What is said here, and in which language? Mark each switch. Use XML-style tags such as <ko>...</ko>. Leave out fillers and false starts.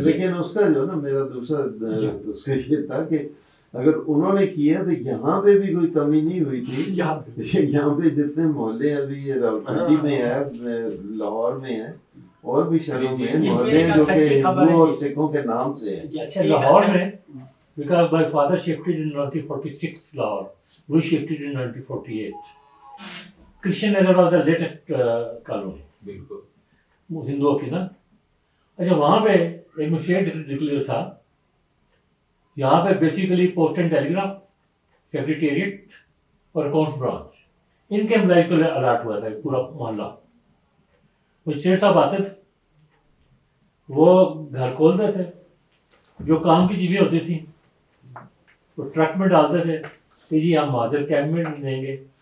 <ur>لیکن اس کا جو نا میرا دوسرا اس کا یہ تھا کہ اگر انہوں نے کیا تو یہاں پہ بھی کوئی کمی نہیں ہوئی تھی. یہاں پہ جتنے محلے ابھی راولپنڈی میں ہے, لاہور میں ہے, اور بھی شہروں میں محلے ہیں جو کہ ہندوؤں اور سکھوں کے نام سے ہیں. اچھا لاہور میں</ur> <en>because my father shifted in 1946 Lahore, we shifted in 1948. Christian Nagar was the latest colony.</en> <ur>بالکل ہندوؤں کی نا. اچھا وہاں پہ ایک مشیٹ ڈکلیئر تھا, یہاں پہ basically post and telegraph, secretariat اور اکاؤنٹس برانچ, ان کے امپلائز کو الاٹ ہوا تھا پورا محلہ. وہ شیر صاحب آتے تھے, وہ گھر کھولتے تھے, جو کام کی چیزیں ہوتی تھیں وہ ٹرک میں ڈالتے تھے کہ جی ہم مہاجر کیمپ میں دیں گے.</ur>